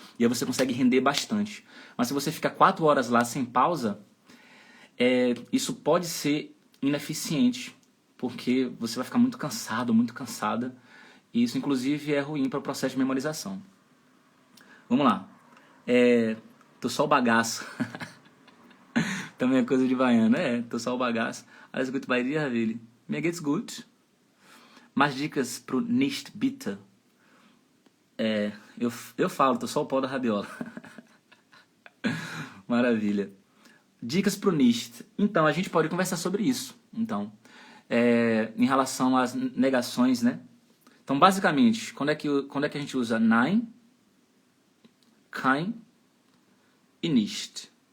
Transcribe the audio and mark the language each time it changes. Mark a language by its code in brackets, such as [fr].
[pt] E aí você consegue render bastante. Mas se você ficar 4 horas lá sem pausa, isso pode ser ineficiente. Porque você vai ficar muito cansado, muito cansada. E isso, inclusive, é ruim para o processo de memorização. Vamos lá. Tô só o bagaço. Também é coisa de baiano. Tô só o bagaço. [de] Alles gut bei dir, Willi? Mir geht's gut. [pt] Mais dicas pro nicht bitte. Eu falo, tô só o pau da rabiola. Maravilha. Dicas pro nicht. Então, a gente pode conversar sobre isso. Então, em relação às negações, né? Então, basicamente, quando é que a gente usa nein, kein e nicht?